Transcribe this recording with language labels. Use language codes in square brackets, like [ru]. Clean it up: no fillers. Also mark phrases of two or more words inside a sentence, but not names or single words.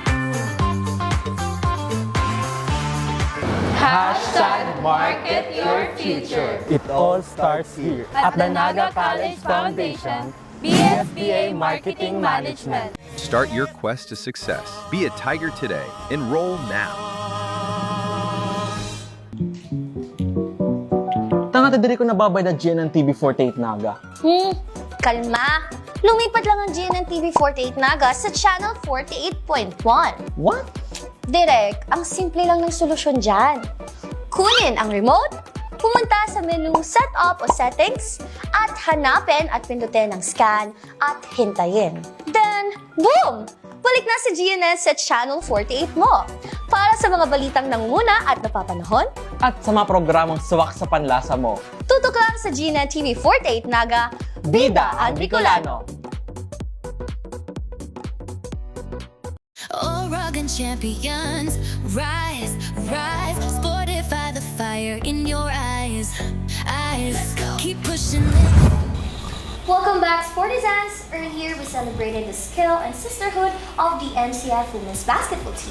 [en] Market your future. It all starts here at the Naga College Foundation, BSBA Marketing Management. Start your quest to success. Be a Tiger today. Enroll now. [bik] Tanga diri ko nababay na GNN TV 48 Naga. [tl] Kalma! Lumipat lang ang GNN TV 48 Naga sa channel 48.1. [en] What? [tl] Direk, ang simple lang ng solusyon dyan. Kunin ang remote, pumunta sa menu Setup o Settings, at hanapin at pindutin ang scan at hintayin. [en] Then, boom! [tl] Balik na si GNN sa channel 48 mo. Para sa mga balitang nanguna at napapanahon, At sa mga programang swak sa panlasa mo. tutok lang sa GNN TV 48 Naga, Bida ang Bicolano! [en] Oregon champions, rise, Sportify the fire in your eyes. Keep pushing. Welcome back, Sportizans! Earlier, we celebrated the skill and sisterhood of the NCF women's basketball team.